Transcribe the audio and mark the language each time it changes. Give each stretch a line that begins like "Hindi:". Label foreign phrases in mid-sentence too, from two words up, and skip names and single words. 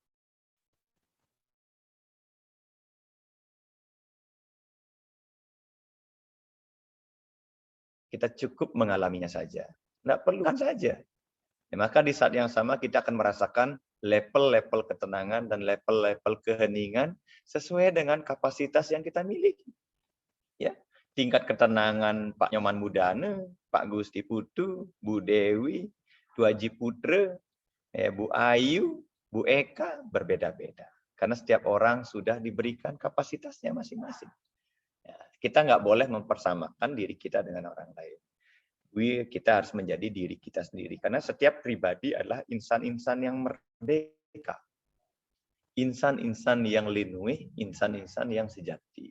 Indonesian: Kita cukup mengalaminya saja. Tidak perlukan saja. Ya, maka di saat yang sama kita akan merasakan level-level ketenangan dan level-level keheningan sesuai dengan kapasitas yang kita miliki. Ya, tingkat ketenangan Pak Nyoman Mudana, Pak Gusti Putu, Bu Dewi, Tu Haji Putra, Bu Ayu, Bu Eka berbeda-beda. Karena setiap orang sudah diberikan kapasitasnya masing-masing. Ya, kita nggak boleh mempersamakan diri kita dengan orang lain. Kita harus menjadi diri kita sendiri. Karena setiap pribadi adalah insan-insan yang merdeka. Insan-insan yang linuih, insan-insan yang sejati.